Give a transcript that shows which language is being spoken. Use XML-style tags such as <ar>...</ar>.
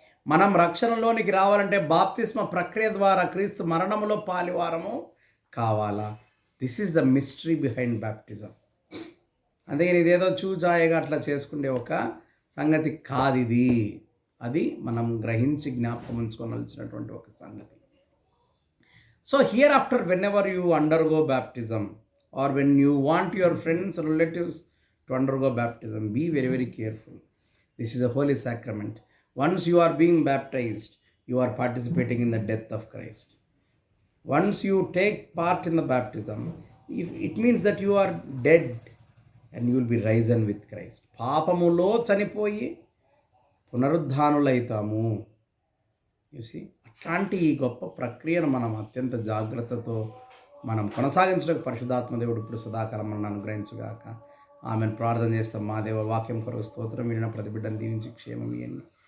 <te>మనం రక్షణలోనికి రావాలంటే బాప్తిస్మ ప్రక్రియ ద్వారా క్రీస్తు మరణములో పాలివారము కావాలా.</te> <en>This is the mystery behind baptism.</en> <te>అందుకని ఇదేదో చూచాయగా అట్లా చేసుకునే ఒక సంగతి కాదు ఇది. అది మనం గ్రహించి జ్ఞాపకం ఉంచుకోవాల్సినటువంటి ఒక సంగతి.</te> <en>So here after whenever you undergo baptism or when you want your friends or relatives to undergo baptism, be very, very careful. This is a holy sacrament. Once you are being baptized, you are participating in the death of Christ. Once you take part in the baptism, it means that you are dead and you will be risen with Christ.</en> <te>పాపములో చనిపోయి పునరుద్ధానులైతాము. చూసి అట్లాంటి ఈ గొప్ప ప్రక్రియను మనం అత్యంత జాగ్రత్తతో మనం కొనసాగించడానికి పరిశుద్ధాత్మ దేవుడు ఇప్పుడు సదాకాలం మనం అనుగ్రహించుగాక. ఆమెను ప్రార్థన చేస్తాం. మా దేవ వాక్యం కొరకు స్తోత్రం. వినిన ప్రతి బిడ్డను దీవించి క్షేమం ఇవ్వండి.</te>